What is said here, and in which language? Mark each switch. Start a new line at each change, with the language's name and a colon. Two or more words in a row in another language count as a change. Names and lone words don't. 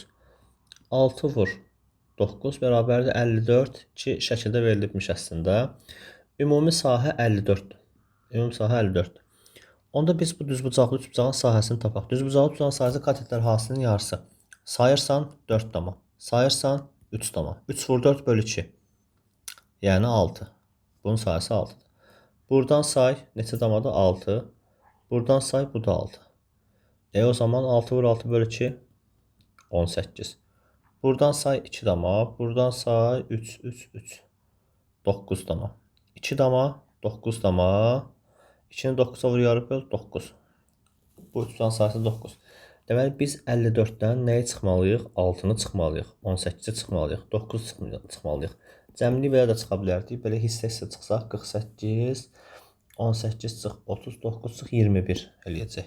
Azerbaijani: 6 vur 9 bərabərdir 54 ki, şəkildə verilibmiş əslində. Ümumi sahə 54-dür. Ümumi sahə 54-dür. Onda biz bu düzbucaqlı üçbucağın sahəsini tapaq. Düzbucaqlı üçbucağın sahəsi katetlər hasının yarısı. Sayırsan 4 dama. Sayırsan 3 dama. 3 vur 4 bölü 2. Yəni 6. Bunun sahəsi 6-dır. Buradan say neçə damadır? 6. Buradan say bu da 6. O zaman 6 vur 6 bölü 2 18. Buradan say 2 dama. Buradan say 3 3 3 9 dama. 2 dama 9 dama. 2-ni 9-a vur yarı böl 9. Bu üçbucağın sahəsi 9. Deməli biz 54-dən nəyi çıxmalıyıq? 6-nı çıxmalıyıq. 18-i çıxmalıyıq. 9 çıxmalıyıq. Cəmliyi belə də çıxa bilərdik. Belə hissə-hissə çıxsaq 48, 18 çıx, 39 çıx, 21 eləyəcək.